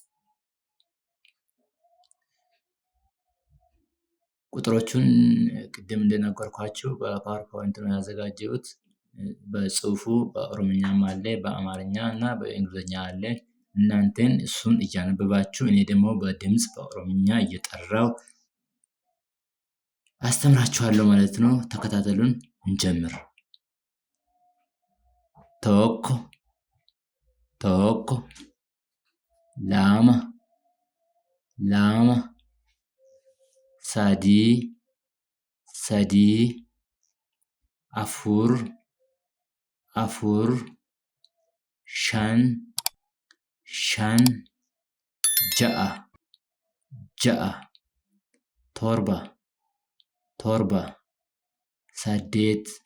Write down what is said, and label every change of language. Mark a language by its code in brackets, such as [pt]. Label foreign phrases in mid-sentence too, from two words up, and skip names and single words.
[am] ቁጥሮቹን ቅድም እንደነገርኳችሁ በፓወርፖይንት ነው ያዘጋጀሁት። በጽሁፉ በኦሮምኛም አለ፣ በአማርኛ እና በእንግሊዝኛ አለ። እናንተን እሱን እያነበባችሁ እኔ ደግሞ በድምጽ በኦሮምኛ እየጠራው አስተምራችኋለሁ ማለት ነው። ተከታተሉን፣ እንጀምር። [om] tokko tokko lama lama sadii sadii afur afur shan shan jaha jaha torba torba saddeet